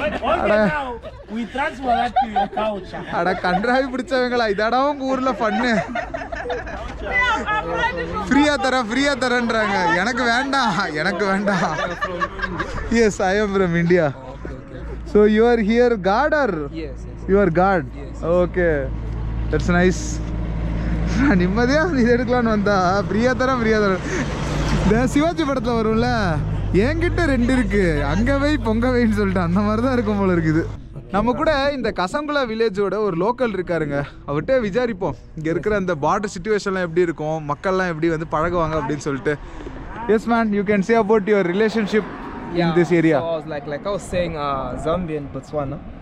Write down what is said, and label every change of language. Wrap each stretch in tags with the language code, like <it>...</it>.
<en>Okay, now we transfer that to your couch.</en> <ta>அட கன்றாவி பிடிச்சவங்களா, இதாடா உங்க ஊர்ல பண்ணு. ஃப்ரீயா தரேன்றாங்க. எனக்கு வேண்டாம், எனக்கு வேண்டாம்.</ta> <en>Yes, I am from India. So you are here guard or? Yes. You are guard. Okay, that's nice.</en> <ta>நான் நிம்மதியாக இது எடுக்கலான்னு வந்தா ஃப்ரீயாக தரேன். இந்த சிவாஜி படத்தில் வரும்ல, என்கிட்ட 2 இருக்குது, அங்கே வை பொங்க வைன்னு சொல்லிட்டு அந்த மாதிரி தான் இருக்கும் போல இருக்குது. நம்ம கூட இந்த கசங்குலா வில்லேஜோட ஒரு லோக்கல் இருக்காருங்க, அவர்கிட்ட விசாரிப்போம் இங்கே இருக்கிற அந்த பார்டர் சிச்சுவேஷன்லாம் எப்படி இருக்கும், மக்கள்லாம் எப்படி வந்து பழகுவாங்க அப்படின்னு சொல்லிட்டு.</ta> <en>Yes man, you can say about your relationship in this area. So I was like I was saying, Zambia and Botswana.</en>